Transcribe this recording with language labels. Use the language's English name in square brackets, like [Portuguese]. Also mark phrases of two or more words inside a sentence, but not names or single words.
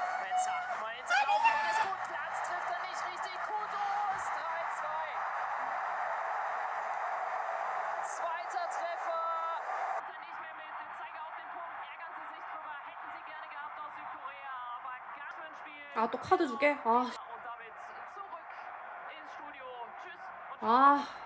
[German] Mainzer laufen, alles gut. Platz trifft er nicht richtig. Kudus 3:2. Zweiter Treffer. Nicht mehr mit dem Zeiger auf den Punkt. Ärgern sie sich drüber. Hätten sie gerne gehabt aus Südkorea. Aber gar kein Spiel. [Korean] 아, 또 카드 주게? 아, [German] Und damit zurück ins Studio. Tschüss. Und 아.